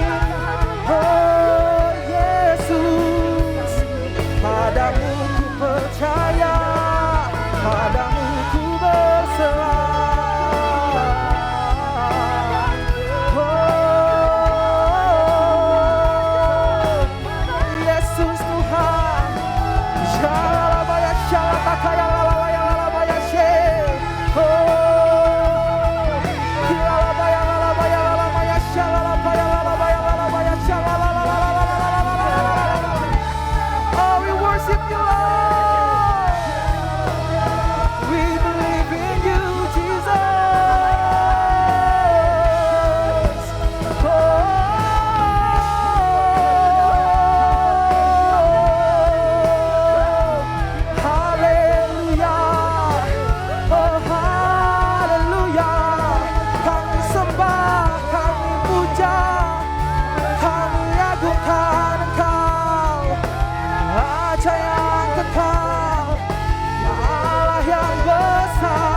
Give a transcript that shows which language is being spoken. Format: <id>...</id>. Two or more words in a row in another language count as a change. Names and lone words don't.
<id>Oh Yesus, padamu ku percaya, padamu ku berserah. Oh Yesus Tuhan, shalabaya shalabakaya lalabaya lalabaya she. Oh kilalabaya lalabaya lalabaya shalabaya lalabaya lalabaya shalalalalalalalalalalala.</id> <en>you, Lord. We believe in you, Jesus.</en> <id>Oh, haleluya. Oh, haleluya. Kami sembah, kami puja, kami agungkan Engkau, Raja yang kekal, Allah yang besar.</id>